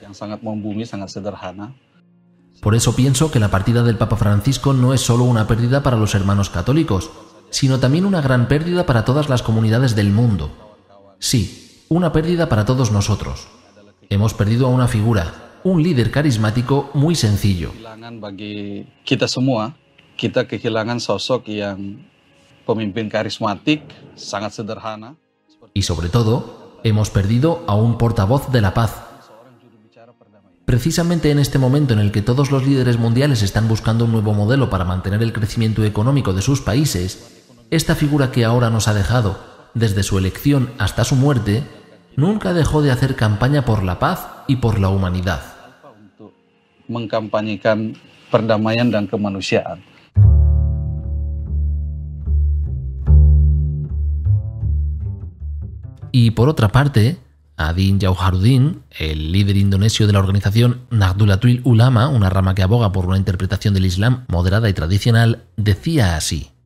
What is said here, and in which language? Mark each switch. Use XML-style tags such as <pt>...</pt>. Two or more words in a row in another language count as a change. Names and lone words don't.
<es>Por eso pienso que la partida del Papa Francisco no es solo una pérdida para los hermanos católicos, sino también una gran pérdida para todas las comunidades del mundo. Sí, una pérdida para todos nosotros. Hemos perdido a una figura, un líder carismático muy sencillo.</es> <id>Kita kehilangan sosok yang pemimpin karismatik, sangat sederhana.</id> <es>Y sobre todo, hemos perdido a un portavoz de la paz. Precisamente en este momento en el que todos los líderes mundiales están buscando un nuevo modelo para mantener el crecimiento económico de sus países, esta figura que ahora nos ha dejado, desde su elección hasta su muerte, nunca dejó de hacer campaña por la paz y por la humanidad.</es> <id>Untuk mengkampanyekan perdamaian dan kemanusiaan.</id> <es>Y por otra parte, Adin Jauharuddin, el líder indonesio de la organización Nahdlatul Ulama, una rama que aboga por una interpretación del Islam moderada y tradicional, decía así.</es>